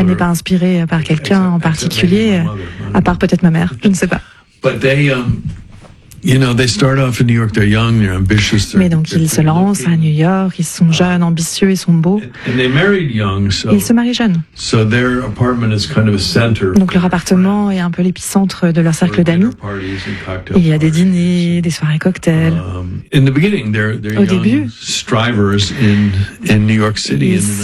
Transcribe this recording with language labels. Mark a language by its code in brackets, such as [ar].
[fr] Elle n'est pas inspirée par quelqu'un en particulier, à part peut-être ma mère, je ne sais pas. [en] But they, you know, they start off in New York. They're young, they're ambitious. [fr] Mais donc ils se lancent à New York. Ils sont jeunes, ambitieux, ils sont beaux. [en] And they married young, so. [fr] Ils se marient jeunes. [en] So their apartment is kind of a center. [fr] Donc leur appartement est un peu l'épicentre de leur cercle d'amis. Il y a des dîners, des soirées cocktails. [en] In the beginning, they're young strivers in New York City.